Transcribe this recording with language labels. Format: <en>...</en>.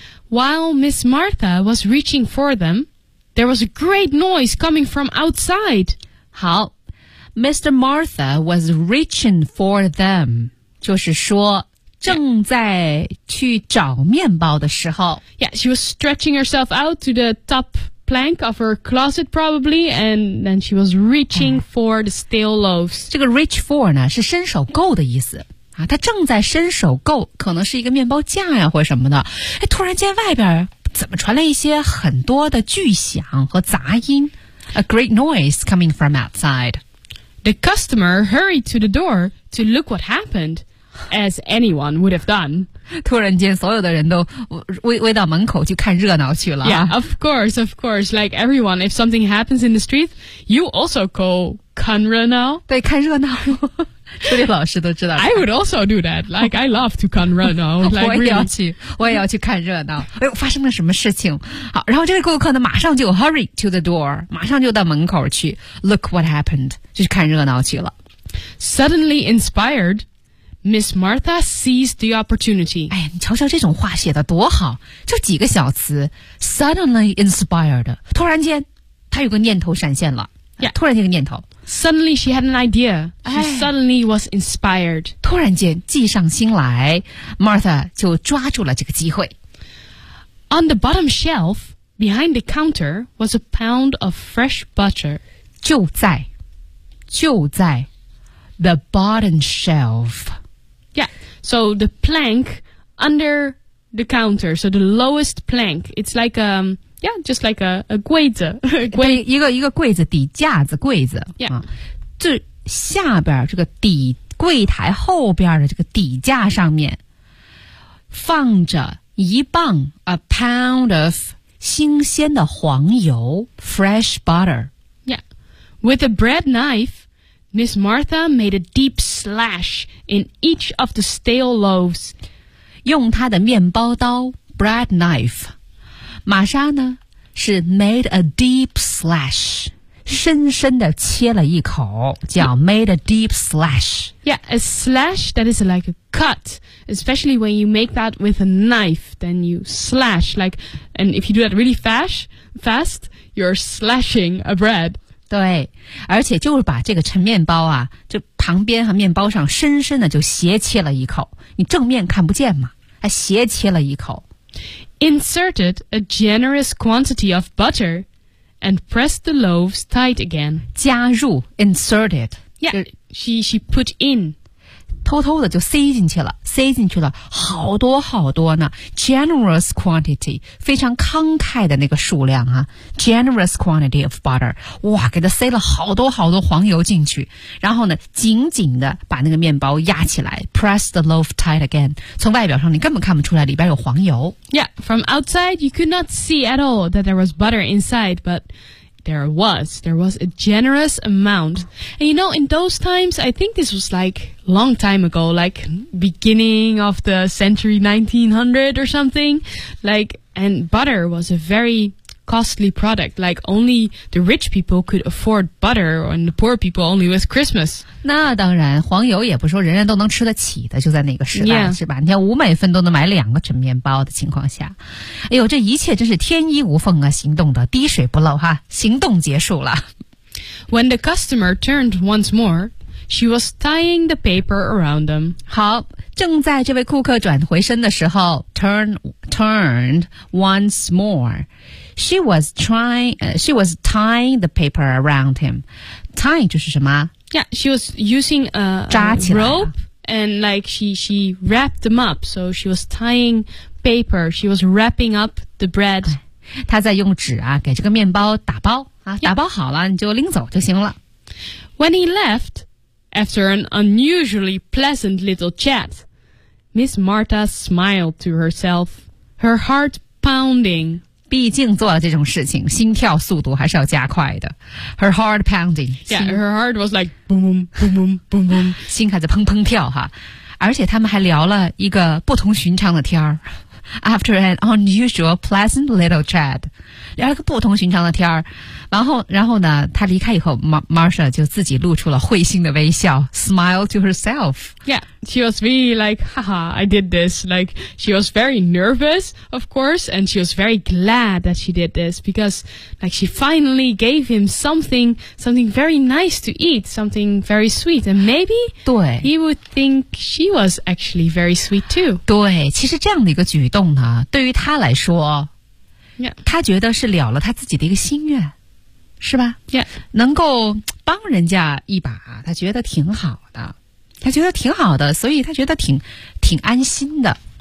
<en>While Miss Martha was reaching for them, there was a great noise coming from outside.</en> <zh>好 Mr.</zh> <en>Martha was reaching for them.</en> <zh>就是说正在去找面包的时候。</zh> <en>Yeah, she was stretching herself out to the top plank of her closet probably, and then she was reaching、哎、for the stale loaves.</en> <zh>这个</zh> <en>reach for</en> <zh>呢是伸手够的意思。啊，他正在伸手够，可能是一个面包架呀、啊，或什么的。哎，突然间外边怎么传来一些很多的巨响和杂音 ？</zh> <en>A great noise coming from outside. The customer hurried to the door to look what happened, as anyone would have done.</en> <zh>突然间，所有的人都围到门口去看热闹去了。</zh> <en>Yeah, of course, of course. Like everyone, if something happens in the street, you also go</en> <zh>看热闹。对，看热闹。这位老师都知道。</zh> <en>I would also do that. Like, I love to come run out. Like,</en> <zh>我也要去看热闹。哎呦，发生了什么事情？好，然后这位顾客呢，马上就</zh> <en>hurry to the door，</en> <zh>马上就到门口去</zh> <en>look what happened，</en> <zh>就是看热闹去了。</zh> <en>Suddenly inspired, Miss Martha seized the opportunity.</en> <zh>哎呀，你瞧瞧这种话写得多好，就几个小词 ，</zh> <en>suddenly inspired，</en> <zh>突然间，他有个念头闪现了。</zh> <en>Yeah.</en> <zh>突然间个念头。</zh> <en>Suddenly she had an idea. She suddenly was inspired.</en> <zh>突然间计上心来 ,Martha 就抓住了这个机会。</zh> <en>On the bottom shelf, behind the counter, was a pound of fresh butter.</en> <zh>就在</zh> <en>the bottom shelf. Yeah, so the plank under the counter, so the lowest plank, it's like a... Yeah, just like a</en> <zh>柜子。对，一个柜子，底架子，柜子。</zh> <en>Yeah.</en> <zh>这下边这个底，柜台后边的这个底架上面放着一磅</zh> <en>a pound of</en> <zh>新鲜的黄油</zh> <en>fresh butter. Yeah. With a bread knife, Miss Martha made a deep slash in each of the stale loaves.</en> <zh>用她的面包刀</zh> <en>bread knife.</en> <zh>玛莎呢是</zh> <en>made a deep slash.</en> <zh>深深地切了一口，叫</zh> <en>made a deep slash. Yeah, a slash that is like a cut. Especially when you make that with a knife, then you slash. Like, and if you do that really fast, you're slashing a bread.</en> <zh>对，而且就是把这个陈面包啊，就旁边和面包上深深地就斜切了一口。你正面看不见嘛，还斜切了一口。</zh> <en>Inserted a generous quantity of butter. And press the loaves tight again.</en> <zh>加入</zh> <en>inserted. Yeah, she put in.</en> <zh>偷偷的就塞进去了好多好多呢。</zh> <en>Generous quantity,</en> <zh>非常慷慨的那个数量啊。</zh> <en>Generous quantity of butter.</en> <zh>哇，给它塞了好多好多黄油进去。然后呢，紧紧的把那个面包压起来。</zh> <en>Press the loaf tight again.</en> <zh>从外表上你根本看不出来里边有黄油。</zh> <en>Yeah, from outside you could not see at all that there was butter inside, but... There was a generous amount. And you know, in those times, I think this was like long time ago, like beginning of the century 1900 or something. Like, and butter was a very costly product. Like only the rich people could afford butter and the poor people only with Christmas.</en> <zh>那当然，黄油也不说人人都能吃得起的，就在那个时代、yeah. 是吧？你看五美分都能买两个陈面包的情况下，哎呦，这一切真是天衣无缝啊！行动的滴水不漏哈，行动结束了。</zh> <en>When the customer turned once more, she was tying the paper around them.</en> <zh>好，正在这位顾客转回身的时候 ，</zh> <en>turned once more. She was tying the paper around him. Tying</en> <zh>就是什么</zh> <en>？Yeah, she was using a rope and like she wrapped them up. So she was tying paper. She was wrapping up the bread.</en> <zh>她在用纸啊，给这个面包打包啊， yeah. 打包好了你就拎走就行了。</zh> <en>When he left after an unusually pleasant little chat, Miss Martha smiled to herself, her heart pounding.</en> <zh>毕竟做了这种事情，心跳速度还是要加快的。</zh> <en>Her heart pounding. Yeah, her heart was like boom, boom, boom, boom, boom, boom.</en> <zh>心还在砰砰跳哈。而且他们还聊了一个不同寻常的天儿。</zh> <en>After an unusual pleasant little chat.</en> <zh>聊了个不同寻常的天儿。然后呢他离开以后 ,Marsha 就自己露出了会心的微笑 ,</zh> <en>smile to herself. Yeah, she was really like, haha, I did this. Like, she was very nervous, of course, and she was very glad that she did this because, like, she finally gave him something very nice to eat, something very sweet, and maybe</en> <zh>对</zh> <en>he would think she was actually very sweet too.</en> <zh>对其实这样的一个举动呢对于他来说、</zh> <en>yeah.</en> <zh>他觉得是了了他自己的一个心愿。是吧</zh> <en>？Yeah，</en> <zh>能够帮人家一把，他觉得挺好的，他觉得挺好的，所以他觉得挺安心的。</zh>